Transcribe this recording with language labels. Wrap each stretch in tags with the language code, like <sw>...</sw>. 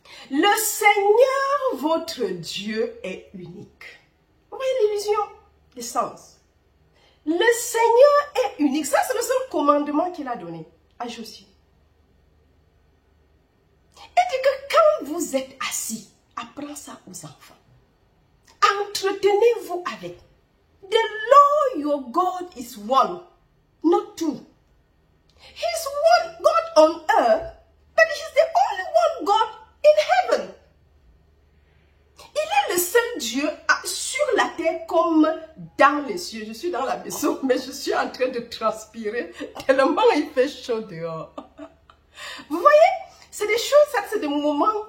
<fr>Le Seigneur, votre Dieu, est unique. Vous voyez l'illusion des sens. Le Seigneur est unique. Ça, c'est le seul commandement qu'il a donné à Josué. Et dit que quand vous êtes assis, apprends ça aux enfants. Entretenez-vous avec.</fr> <en>The Lord your God is one, not two. He's one God on earth, but he's the only one God in heaven.</en> <fr>Il est le seul Dieu sur la terre comme dans les cieux. Je suis dans la maison, mais je suis en train de transpirer tellement il fait chaud dehors. Vous voyez, c'est des choses, ça c'est des moments.</fr>